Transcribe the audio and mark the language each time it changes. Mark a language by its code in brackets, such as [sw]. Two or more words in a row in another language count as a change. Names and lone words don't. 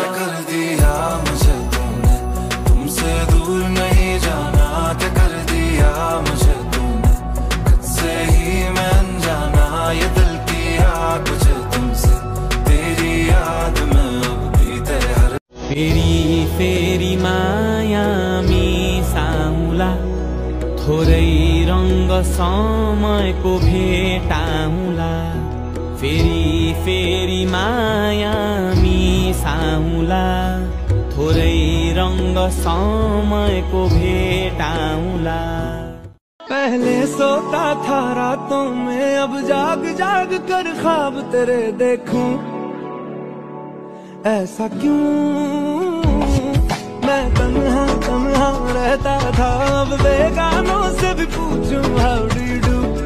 [hi] क्या कर दिया मुझे तूने, तुमसे दूर नहीं जाना, क्या कर दिया मुझे तूने, खुद से ही मैं अनजाना, ये दिल की आग बुझे तुमसे, तेरी याद में अब भी तेरे हर। [ne] फेरि फेरि मायामी साउला, थोरै रंग समयको भेटाउला। फेरि फेरि मायामी साउला, थोरै रंग समयको भेटाउला। [hi] पहले सोता था रातों में, अब जाग जाग कर ख्वाब तेरे देखूं। ऐसा क्यों मैं तन्हा तन्हा रहता था, अब बेगानों से भी पूछूं [en] how do you do.